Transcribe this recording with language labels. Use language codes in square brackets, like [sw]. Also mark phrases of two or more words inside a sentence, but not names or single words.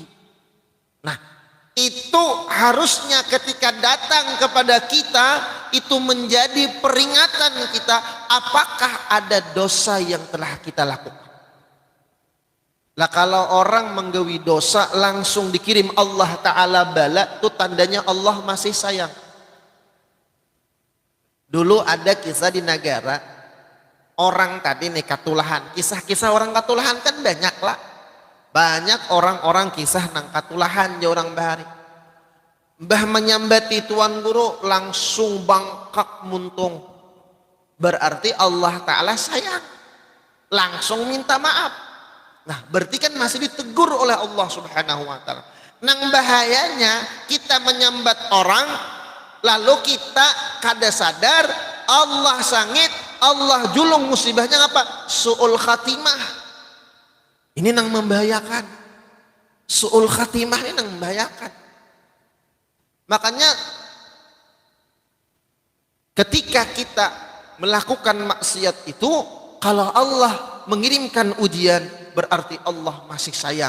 [id] Nah, itu harusnya ketika datang kepada kita itu menjadi peringatan kita, apakah ada dosa yang telah kita lakukan. Lah kalau orang menggawi dosa langsung dikirim Allah Ta'ala bala, itu tandanya Allah masih sayang. Dulu ada kisah di negara, orang tadi nih katulahan. Kisah-kisah orang katulahan kan banyak lah. Banyak orang-orang kisah nang katulahan ya orang bahari. [bjn] Mbah menyambati tuan guru langsung bangkak muntung. [id] Berarti Allah Ta'ala sayang. Langsung minta maaf. Nah berarti kan masih ditegur oleh Allah [ar] سبحانه وتعالى. [bjn] Nang bahayanya kita menyambat orang lalu kita kada sadar Allah sangit, Allah julung musibahnya apa? [ar] سوء الخاتمة. [id] Ini nang membahayakan. [ar] سوء الخاتمة [id] ini nang membahayakan. Makanya ketika kita melakukan maksiat itu, kalau Allah mengirimkan ujian berarti Allah masih sayang.